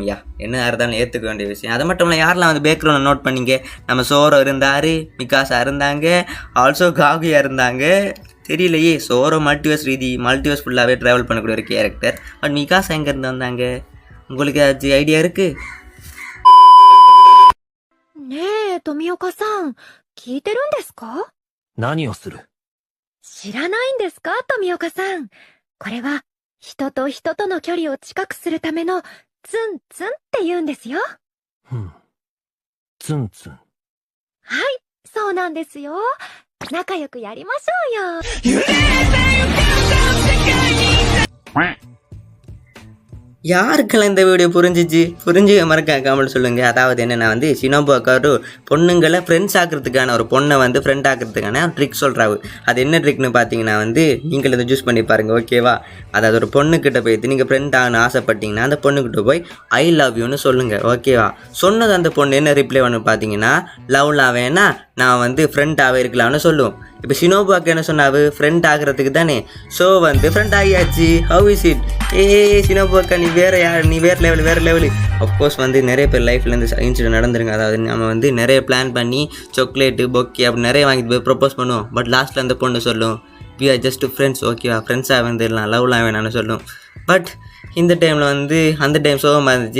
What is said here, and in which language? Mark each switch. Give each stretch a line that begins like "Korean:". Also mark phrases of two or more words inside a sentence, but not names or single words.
Tamil: என்ன இருந்தாலும் ஏற்றுக்க வேண்டிய விஷயம். அது மட்டும் இல்லை, யாரெல்லாம் வந்து
English: background note
Tamil: பண்ணிங்க, நம்ம சோரோ இருந்தார், மிகாசா இருந்தாங்க, ஆல்சோ காகுயா இருந்தாங்க. தெரியலையே, சோரோ மல்டிவர்ஸ் ஃபுல்லாகவே ட்ராவல் பண்ணக்கூடிய ஒரு கேரக்டர். பட் மிகாசா எங்கேருந்து வந்தாங்க, உங்களுக்கு ஏதாச்சும் ஐடியா இருக்குது?
Japanese: ねえ、富岡さん、聞いてるんですか？何をする？知らないんですか、富岡さん。これは、人と人との距離を近くするための、ツンツンって言うんですよ。ツンツン。はい、そうなんですよ。仲良くやりましょうよ。
Tamil: யாருக்கெல்லாம் இந்த வீடியோ புரிஞ்சு மறக்க கமெண்ட் சொல்லுங்கள். அதாவது என்னென்னா வந்து ஷினோபு அக்காரு பொண்ணுங்களை ஃப்ரெண்ட்ஸ் ஆக்கிறதுக்கான ஒரு பொண்ணை வந்து ஃப்ரெண்ட் ஆக்கிறதுக்கான ட்ரிக் சொல்கிறாரு. அது என்ன ட்ரிக்னு பார்த்தீங்கன்னா வந்து நீங்கள் இதை யூஸ் பண்ணி பாருங்கள். ஓகேவா, அதாவது ஒரு பொண்ணுக்கிட்ட போய்த்து நீங்கள் ஃப்ரெண்ட் ஆகணும் ஆசைப்பட்டீங்கன்னா அந்த பொண்ணுக்கிட்ட போய்
English: I love you
Tamil: சொல்லுங்கள். ஓகேவா, சொன்னது அந்த பொண்ணு என்ன ரிப்ளை பண்ணு பார்த்தீங்கன்னா, லவ்லாம் வேணா நான் வந்து ஃப்ரெண்டாகவே இருக்கலாம்னு சொல்லுவோம். இப்போ ஷினோபுக்கு என்ன சொன்னாவு, ஃப்ரெண்ட் ஆகிறதுக்கு தானே. ஸோ வந்து ஃப்ரெண்ட் ஆகியாச்சு.
English: How is it?
Tamil: ஷினோபுக்கா நீ வேறு லெவலு.
English: Of course
Tamil: வந்து நிறைய பேர் லைஃப்பில் இருந்து இன்சிடென்ட் நடந்துருங்க. அதாவது நம்ம வந்து நிறைய பிளான் பண்ணி
English: chocolate bouquet
Tamil: அப்படி நிறைய வாங்கிட்டு போய் ப்ரொப்போஸ் பண்ணுவோம். பட் லாஸ்ட்டில் அந்த பொண்ணு சொல்லும்
English: we are just friends.
Tamil: ஓகேவா, ஃப்ரெண்ட்ஸாக வந்துடலாம், லவ்லாம் வேணான்னு சொல்லும். பட் இந்த டைமில் வந்து அந்த டைம் சோகமாக இருந்துச்சு.